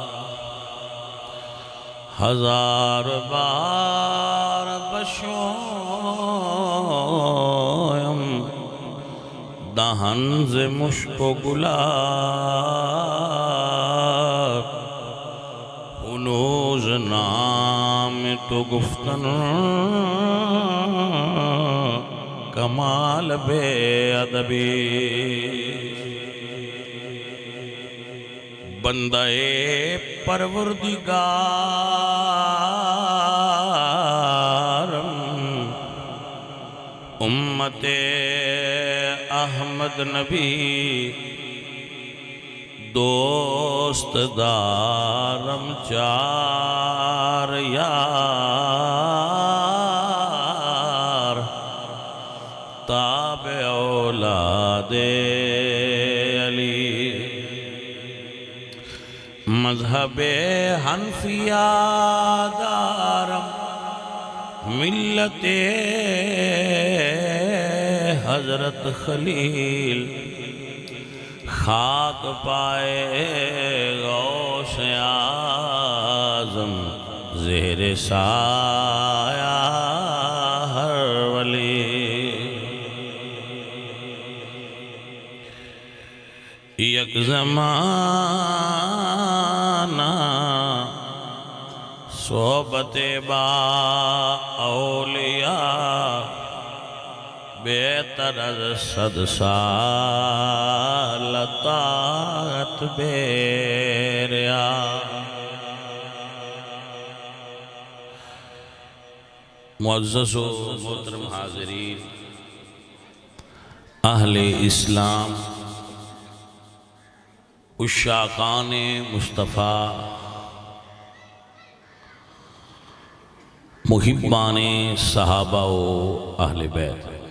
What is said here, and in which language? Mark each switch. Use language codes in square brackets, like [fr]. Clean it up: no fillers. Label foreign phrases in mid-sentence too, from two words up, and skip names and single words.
[fa] ہزار بار بشویم دہن ز مشک و گلاب ہنوز نام تو گفتن کمال بے ادبی بندہ پروردگارم امت احمد نبی دوست دارم چار یار مہتاب اولاد علی مذہب حنفیہ دارم ملت حضرت خلیل خاک پائے غوث اعظم زہر سایہ ہر ولی یک زمانہ صحبت با اولیاء بہتر از 100 سال طاعت بیریا [ur] معزز و محترم حاضرین اہل اسلام عشاقان مصطفیٰ محبان صحابہ و اہل بیت